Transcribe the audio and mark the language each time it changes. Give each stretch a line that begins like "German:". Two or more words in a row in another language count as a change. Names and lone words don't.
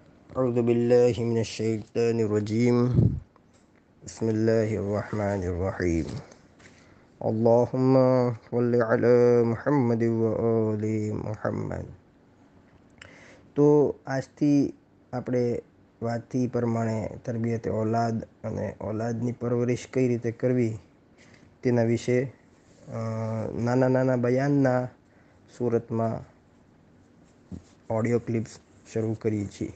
Arabic: أعوذ بالله من الشيطان الرجيم بسم الله الرحمن الرحيم اللهم صل على محمد وآل محمد.
Gujarati: તો આજથી આપણે વાતથી પ્રમાણે તરબિયત ઓલાદ અને ઓલાદની પરવરિશ કઈ રીતે કરવી તેના વિશે નાના નાના બયાનના સુરતમાં
English: audio clips
Gujarati: શરૂ કરીએ છીએ.